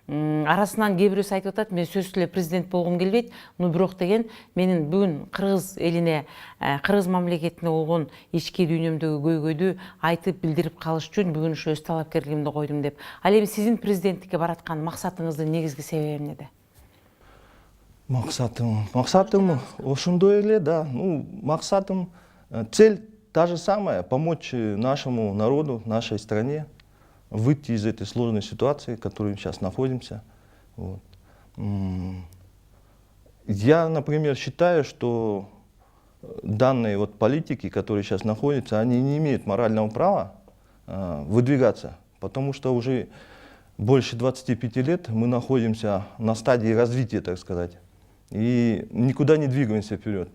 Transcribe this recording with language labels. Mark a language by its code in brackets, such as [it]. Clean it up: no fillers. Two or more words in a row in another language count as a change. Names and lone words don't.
[ky] арасынан кээ бирөөсү айтып атат, мен сөзсүз эле президент болгум келбейт, бирок деген менин бүгүн кыргыз элине, кыргыз мамлекетине болгон ички дүйнөмдөгү көйгөйдү айтып билдирип калыш үчүн бүгүн ушу өз талапкерлигимди койдум деп. Ал эми сиздин президенттикке бараткан максатыңыздын негизги себеби эмнеде? Максатым ошондой эле, да. Максатым, [ru] цель та же самая, помочь нашему народу, нашей стране выйти из этой сложной ситуации, в которой мы сейчас находимся. Вот. Я, например, считаю, что данные вот политики, которые сейчас находятся, они не имеют морального права выдвигаться, потому что уже больше 25 лет мы находимся на стадии развития, так сказать, и никуда не двигаемся вперед.